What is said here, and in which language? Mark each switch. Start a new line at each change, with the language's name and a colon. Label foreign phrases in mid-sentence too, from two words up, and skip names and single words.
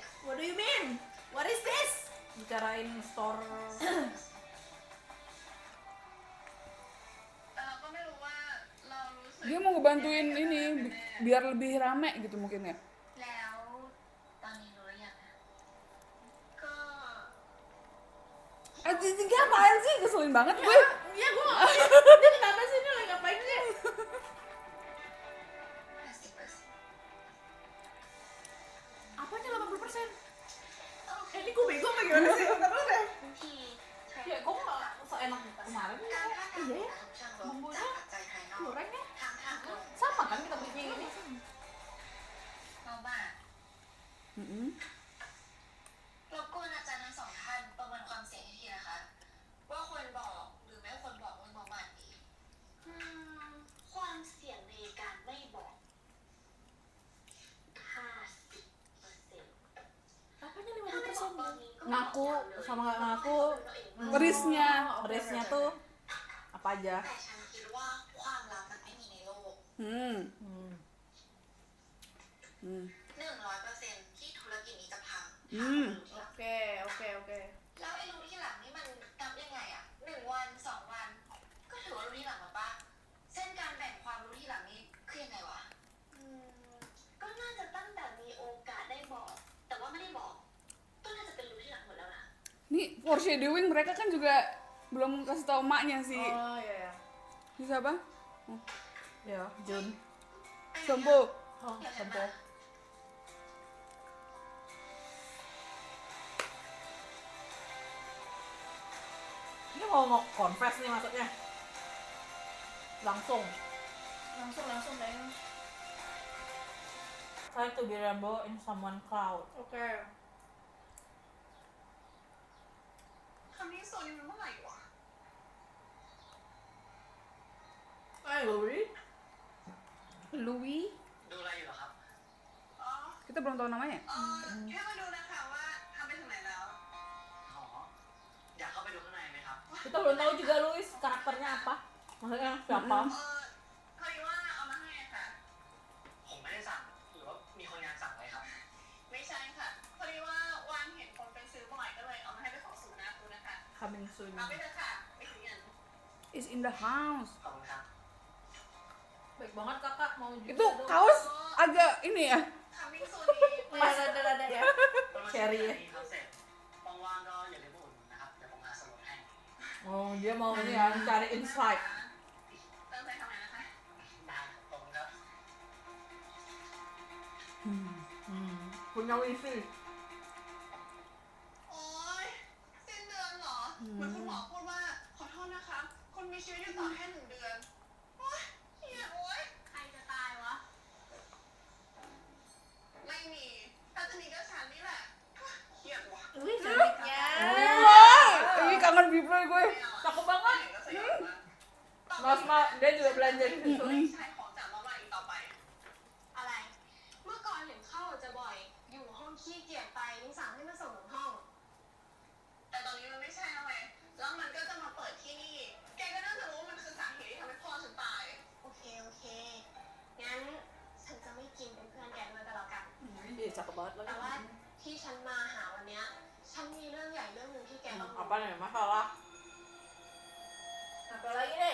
English: What do you mean? What is this? Bicarain store
Thai: แต่เราก็ไม่รู้ว่าเรารู้สึก
Indonesian: Dia mau ngebantuin ini biar lebih rame gitu mungkin ya.
Thai: แล้วตอนนี้รู้หรือยังนะก็
Indonesian: Tiga apaan sih? Keselin banget gue. Iya, gue nggak ngerti. Dia kenapa sih? Ini lagi ngapain sih? 50% Apanya 80%? Ini gue bego apa gimana sih? Kenapa deh?
Thai: ที่เทรน
Indonesian: Ya, kok nggak seenak kemarin?
Thai: การคาดการณ์ของเชิงลบจากปัจจัยภายนอก
Indonesian: Kurangnya?
Thai: ทางทางลง
Indonesian: Sama kan kita bikin ini?
Thai: เราบ้ารบกวนอาจารย์ทั้งสองท่านประเมินความเสี่ยงให้ทีนะคะ ว่าควรบอกหรือไม่ควรบอกเรื่องประมาณนี้ความเสี่ยงในการไม่บอก 50%
Indonesian: Apanya 50%? Ngaku sama nggak ngaku, Risknya. risknya tuh apa aja?
Thai: แต่ฉันคิดว่าความลับมันไม่มีในโลก 100% ที่ธุรกิจนี้จะพัง
Indonesian: Oke, oke, oke.
Thai: แล้วไอ้รู้ที่หลังนี่มันนับยังไงอะ1 วัน 2 วัน ก็ถือว่ารู้ที่หลังหรอปะเส้นการแบ่งความรู้ที่หลังนี่คือยังไงวะก็น่าจะตั้งแต่มีโอกาสได้บอก แต่ว่าไม่ได้บอก ก็น่าจะเป็นรู้ที่หลังหมดแล้วนะ
Indonesian: Nih foreshadowing mereka kan juga belum kasih tau emaknya sih. Oh iya ya. Siapa? Ya, Jun. Sompo. Oh,
Thai: เดี๋ยวฉัน
Indonesian: Tempo.
Thai: มา
Indonesian: Ini mau confess nih maksudnya? Langsung. Langsung deh.
English: Try to be rainbow in someone cloud.
Indonesian: Oke.
Thai: คำนี้โซนี่มันเมื่อไหร่วะ
Indonesian: Louis? Louis?
Thai: ดูอะไรอยู่เหรอครับ
Indonesian: kita belum tahu namanya.
Thai: แค่มาดูนะคะว่าทำไปถึงไหนแล้ว อ๋อ อยากเข้าไปดูข้างในไหมครับ
Indonesian: Kita belum tahu juga Luis karakternya apa. Maksudnya siapa?
Thai: พอดีว่าเอามาให้ค่ะ ผมไม่ได้สั่ง หรือว่ามีคนงานสั่งไว้ครับ ไม่ใช่ค่ะ พอดีว่าวานเห็นคนไปซื้อบ่อยก็เลยเอามาให้เป็นของสูตรนะคุณนะคะ
English: Coming soon.
Thai: เอาไปเถอะค่ะไม่ถึงเงิน
English: Is in the house.
Thai: ขอบคุณครับ
Indonesian: Baik banget kakak mau juga Itu dong. kaos agak ini ya.
Thai: ทำมิ่งซูนี้
Indonesian: Rada-rada ya.
Thai: เช Cherry อ
Indonesian: ya.
Thai: รี่ครับเสร็จว่างๆก็อย่าลืมมาอุดหนุนนะครับ เดี๋ยวผมหาสมุดให้
Indonesian: Oh dia mau ini ya cari insight.
Thai: เติมไปทำไมนะคะ ได้ขอบคุณครับ
Indonesian: Punya wifi.
Thai: โอ๊ยสิ้นเดือนเหรอ เหมือนคุณหมอพูดว่าขอโทษนะคะ คุณมีชีวิตอยู่ต่อแค่1 เดือน โอ๊ยเหี้ยโอ๊ยใครจะตายวะ ไม่มี ถ้าจะมีก็ฉันนี่แหละเหี้ยวะ
Indonesian: Wih cantiknya. Wah, ini kangen Beyblade gue. Cakep banget.
Thai: ก็สยองมาก
Indonesian: Mas Ma dia juga belanja di situ.
Thai: ไม่ใช่ของจากมาม่าอีกต่อไป อะไร เมื่อก่อนเห็นเข้าจะบ่อย อยู่ห้องขี้เกียจไปยังสั่งให้มาส่งถึงห้อง แต่ตอนนี้มันไม่ใช่แล้วไงแล้วมันก็จะมาเปิดที่นี่ แกก็น่าจะรู้ว่ามันคือสาเหตุที่ทำให้พ่อฉันตาย โอเค งั้นฉันจะไม่กินเป็นเพื่อนแกด้วยก็แล้วกัน
Indonesian: Ih cakep banget
Thai: แต่ว่า
Indonesian: lagi.
Thai: ที่ฉันมาหาวันเนี้ย ฉันมีเรื่องใหญ่เรื่องหนึ่งที่แกต้องรู้
Indonesian: Apa nih masalah? Apa lagi nih?